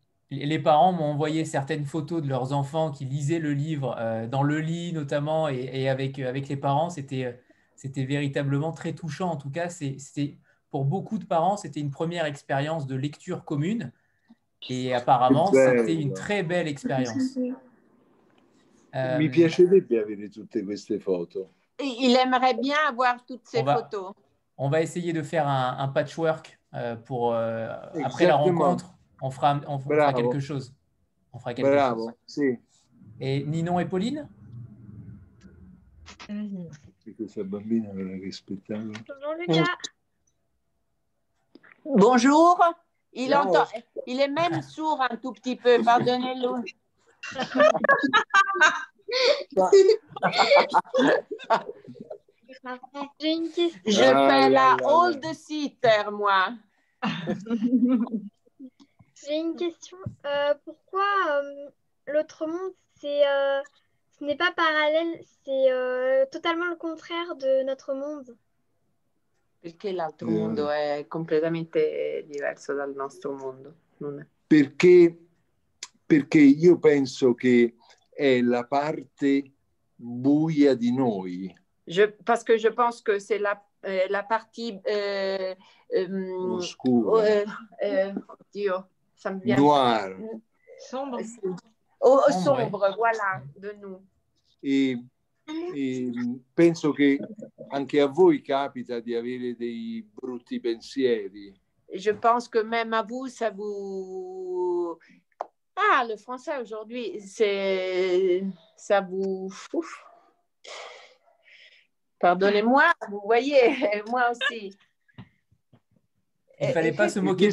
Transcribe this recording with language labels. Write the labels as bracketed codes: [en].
[fr] Les parents m'ont envoyé certaines photos de leurs enfants qui lisaient le livre dans le lit notamment et avec les parents. C'était véritablement très touchant. En tout cas, pour beaucoup de parents, c'était une première expérience de lecture commune et apparemment, c'était une très belle expérience. [it] Mi piacerebbe avere tutte queste foto. [fr] Il aimerait bien avoir toutes ces photos. On va essayer de faire un patchwork pour après la rencontre. On fera quelque chose. On fera quelque chose. [it] Sì. [fr] Et Ninon et Pauline? [it] Questa bambina non è rispettata. [fr] Bonjour Lucas. Bonjour. Il entend. Il est même sourd un tout petit peu. Pardonnez-le. J'ai une question. Je fais la old sitter, moi. J'ai une question. Pourquoi l'autre monde, ce n'est pas parallèle, c'est totalement le contraire de notre monde? [it] Perché l'altro mondo è completamente diverso dal nostro mondo? Perché io penso che è la parte buia di noi. [fr] Parce que je pense que c'est la partie [it] oscura. [fr] Dio, ça me vient. Noir. Sombre. Sombre, voilà, de nous. [it] E penso che anche a voi capita di avere dei brutti pensieri. [fr] Je pense que même à vous, ça vous... Ah, le français aujourd'hui, ça vous... Ouf. Pardonnez-moi, vous voyez, moi aussi. Il ne fallait pas se moquer de